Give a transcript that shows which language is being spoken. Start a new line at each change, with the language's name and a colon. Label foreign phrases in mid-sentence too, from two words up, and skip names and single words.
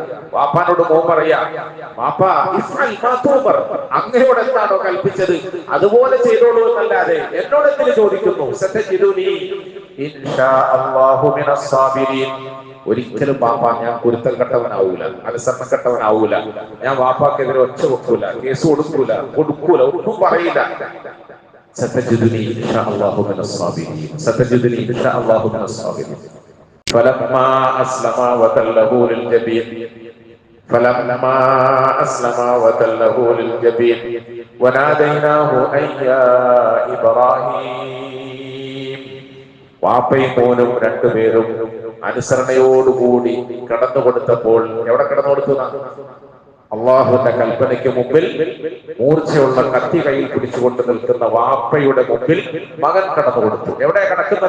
Malayalam: വാപ്പാനോട് മോൻ പറയാ, വാപ്പാ അങ്ങയോട് എന്താണോ കൽപ്പിച്ചത് അതുപോലെ ചെയ്തോളൂ എന്നല്ലാതെ എന്നോട് എന്തിനു ചോദിക്കുന്നു? ഒരിക്കലും വാപ്പ ഞാൻ കുരുത്തം കെട്ടവനാവൂല, അനുസരണം കെട്ടവനാവൂല. ഞാൻ വാപ്പാക്കെതിരെ ഒച്ച വെക്കൂല, കേസ് കൊടുക്കൂല, ഒന്നും പറയില്ല.
Arabic: ستجدني إن شاء الله من الصابرين. ستجدني إن شاء الله من الصابرين. فلما أسلما وتله للجبين وناديناه أن يا إبراهيم.
Malayalam: വാപ്പയും മോനും 2 പേരും അനുസരണയോടുകൂടി കടന്നു കൊടുത്തപ്പോൾ, എവിടെ കടന്നു കൊടുത്തു? അള്ളാഹുവിന്റെ കൽപ്പനയ്ക്ക് മുമ്പിൽ മൂർച്ചയുള്ള കത്തി കയ്യിൽ പിടിച്ചുകൊണ്ട് നിൽക്കുന്ന വാപ്പയുടെ മുമ്പിൽ മകൻ കടന്നു കൊടുത്തു. എവിടെ കിടക്കുന്നത്?